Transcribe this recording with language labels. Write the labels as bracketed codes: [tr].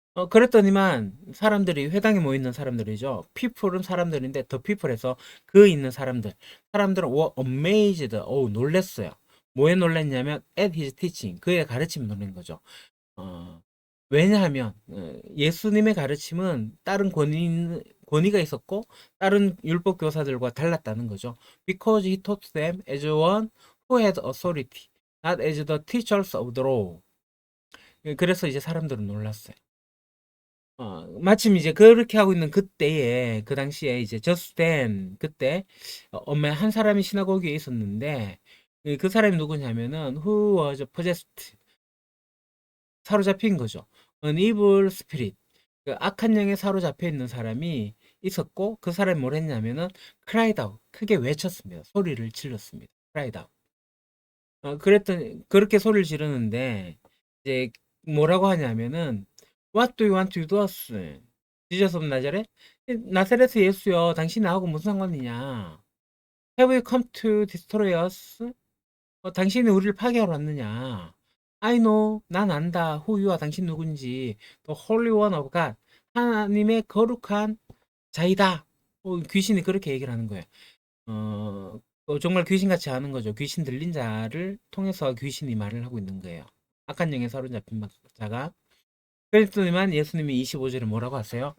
[ko] 그랬더니만 사람들이 회당에 모여 있는 사람들이죠. people은 사람들인데 더 people에서 그 있는 사람들은 [en] were amazed, [ko] 놀랬어요. 뭐에 놀랬냐면 [en] at his teaching, [ko] 그의 가르침을 놀란 거죠. 어, 왜냐하면 예수님의 가르침은 다른 권위가 있었고 다른 율법 교사들과 달랐다는 거죠. [en] Because he taught them as one who had authority, not as the teachers of the law. [ko] 그래서 이제 사람들은 놀랐어요. 마침 이제 그렇게 하고 있는 그때에, 그 당시에 이제 [en] just then, [ko] 그때, 엄마 한 사람이 시나고기에 있었는데, 그 사람이 누구냐면은, [en] who was possessed, [ko] 사로잡힌 거죠. [en] An evil spirit, [ko] 그 악한 영에 사로잡혀 있는 사람이 있었고, 그 사람이 뭘 했냐면은, [en] cried out, [ko] 크게 외쳤습니다. 소리를 질렀습니다. [en] cried out. [ko] 그랬더니, 그렇게 소리를 지르는데, 이제 뭐라고 하냐면은, [en] What do you want to do us? 지저스 오브 나자렛? [ko] 나사렛의 예수여, 당신 나하고 무슨 상관이냐? [en] Have you come to destroy us? [ko] 당신이 우리를 파괴하러 왔느냐? [en] I know, [ko] 난 안다. [en] Who you are, [ko] 당신 누군지. [en] The Holy One of God, [ko] 하나님의 거룩한 자이다. 귀신이 그렇게 얘기를 하는 거예요. 정말 귀신같이 하는 거죠. 귀신 들린 자를 통해서 귀신이 말을 하고 있는 거예요. 악한 영에 사로잡힌 자가. 그랬더니만 예수님이 25절에 뭐라고 하세요?